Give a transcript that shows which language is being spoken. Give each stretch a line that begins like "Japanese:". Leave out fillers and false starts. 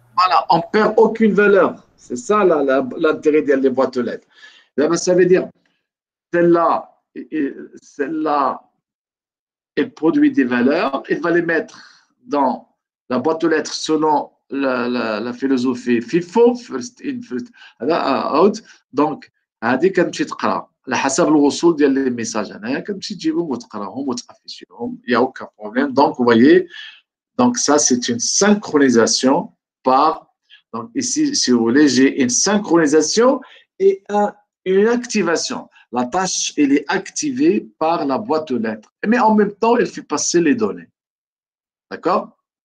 French: Voilà, on ne perd aucune valeur. C'est ça l'intérêt des boîtes aux lettres. Là, ça veut dire celle-là, elle produit des valeurs, elle va les mettre dans la boîte aux lettres selon la philosophie FIFO,
English: first in, first out.
Arabic: Donc, هذه كتمشي تقرا على حسب الوصول ديال لي ميساج هنايا كتمشي تجيبهم وتقراهم وتافيشيهم.
French: Il n'y a aucun problème. Donc, vous voyez, donc ça, c'est une synchronisation par Donc ici, si vous voulez, j'ai une synchronisation et une activation. La tâche, elle est activée par la boîte aux lettres. Mais en même temps, elle fait passer les données. D'accord?